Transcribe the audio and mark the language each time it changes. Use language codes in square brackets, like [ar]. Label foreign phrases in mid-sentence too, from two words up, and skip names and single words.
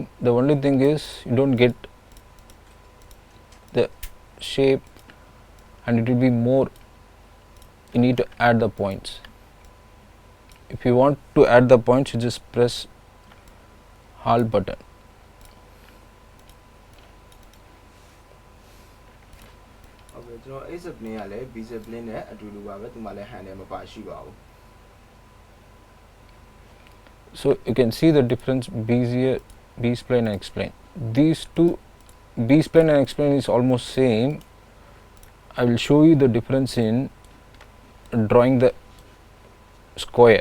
[en] The only thing is you don't get the shape, and it will be more, you need to add the points. If you want to add the points, you just press Alt button. [my] Okay, ကျွန်တော် A-spline ကလည်း B-spline နဲ့အတူတူပါပဲသူမှလည်း handle မပါရှိပါဘူး [en] So you can see the difference Bezier, B-spline and X-spline. These two, B-spline and X-spline is almost same. I will show you the difference in drawing the square.